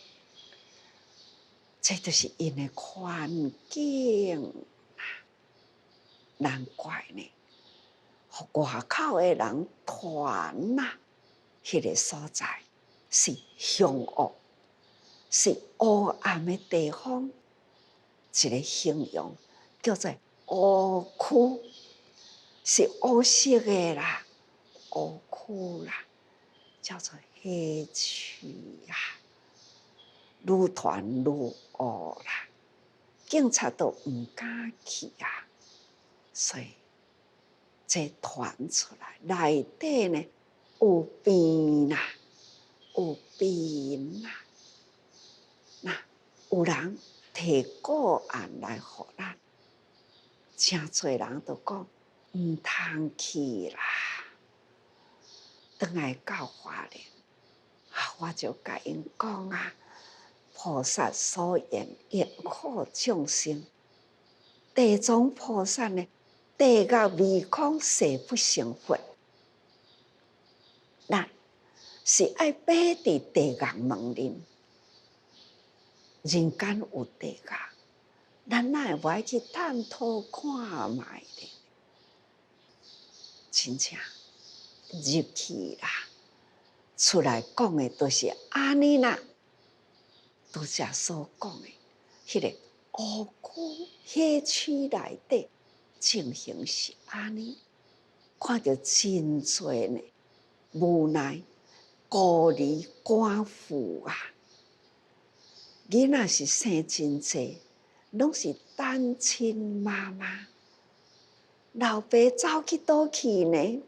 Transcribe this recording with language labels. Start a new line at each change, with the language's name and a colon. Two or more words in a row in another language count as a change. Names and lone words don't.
Min Nan Chinese: 这就是因的环境啊，难怪呢，外口的人传啊，迄个所在是凶恶，是黑暗的地方，一个形容叫做乌区，是乌色的啦，乌区啦，叫做黑区啊。愈传愈乌啦，警察都毋敢去啊，所以这传出来，内底呢有病啦，有病啦。那有人提个案来互咱，真侪人都讲毋通去啦，转来到花莲，我就甲因讲啊。菩萨所言，愿苦众生。地藏菩萨呢，地狱未空，誓不成佛。咱是爱爬伫地狱门林，人间有地狱，咱哪会无爱去探讨看卖呢？真正入去啦，出来讲的都是安尼啦，拄则所讲的，迄个乌区黑区内底情形是安尼，看到真多呢，无奈孤儿寡妇啊，囡仔是生真济，拢是单亲妈妈，老爸走去倒去呢？